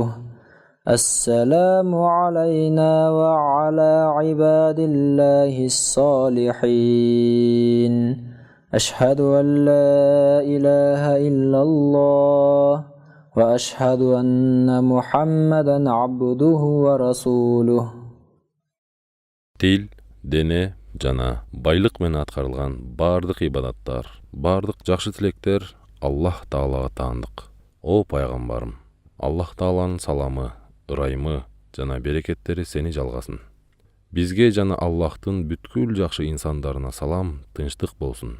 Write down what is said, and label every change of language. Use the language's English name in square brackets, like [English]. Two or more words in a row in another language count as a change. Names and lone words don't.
[Arabic] السلام علينا وعلى عباد الله الصالحين. أشهد أن لا إله إلا الله وأشهد أن محمدا عبده ورسوله. [Kyrgyz] Dil, дене жана байлык менен аткарылган бардык ибадаттар, бардык жакшы тилектер Аллах Таалага таандык. О пайгамбарым, Аллах Тааланын саламы, ырайымы жана берекеттери сени жалгасын. Бизге жана Аллахтын бүткүл жакшы инсандарына салам, тынчтык болсун.